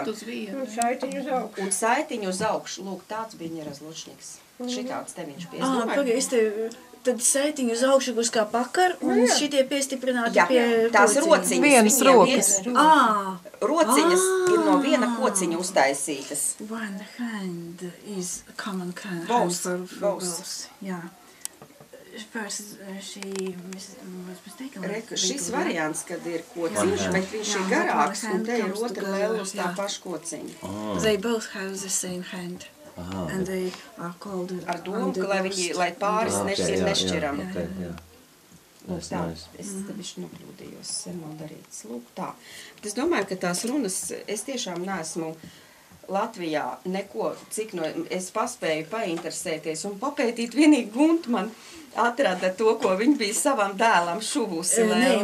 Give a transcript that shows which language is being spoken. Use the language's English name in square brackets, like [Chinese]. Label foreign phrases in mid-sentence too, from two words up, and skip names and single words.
[Latvian] Un saitiņu uz augšu, lūk, tāds bija ņerazlučņiks. Šitāds te viņš bija, es domāju. Tad saitiņu uz augšu būs kā pakar, un šitie piestiprināti pie tās rociņas. Vienas rokas. Rociņas ir no viena kociņa uztaisītas. [English] One hand is common hand for both. [Latvian] Jā. Šis variants, kad ir kociņš, bet viņš ir garāks, un te ir otra lēle uz tā paša kociņa. [English] They both have the same hand. And they are called [Latvian] ar domu, lai pāris ir nešķirami. Lūk, tā, es te bišķi nokļūdījos, sen nav darīts. Lūk, tā. Bet es domāju, ka tās runas, es tiešām neesmu Latvijā neko, cik es paspēju painteresēties un papētīt, vienīgi Gunta man atrada to, ko viņa bija savam dēlam šuvusi lēli.